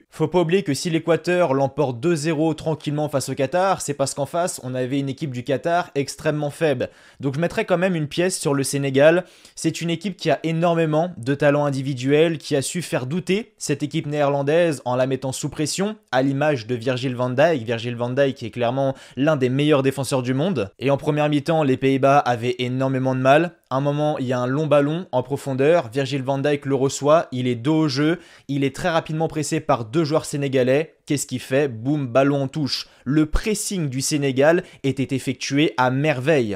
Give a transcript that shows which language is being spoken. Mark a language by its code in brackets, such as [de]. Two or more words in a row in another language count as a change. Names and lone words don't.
[fr] Faut pas oublier que si l'Équateur l'emporte 2-0 tranquillement face au Qatar, c'est parce qu'en face, on avait une équipe du Qatar extrêmement faible. Donc je mettrais quand même une pièce sur le Sénégal. C'est une équipe qui a énormément de talent individuel, qui a su faire douter cette équipe néerlandaise en la mettant sous pression, à l'image de Virgil van Dijk. Virgil van Dijk qui est clairement l'un des meilleurs défenseurs du monde. Et en première mi-temps, les Pays-Bas avaient énormément de mal. À un moment, il y a un long ballon en profondeur, Virgil van Dijk le reçoit, il est dos au jeu, il est très rapidement pressé par deux joueurs sénégalais. Qu'est-ce qu'il fait? Boum, ballon en touche. Le pressing du Sénégal était effectué à merveille.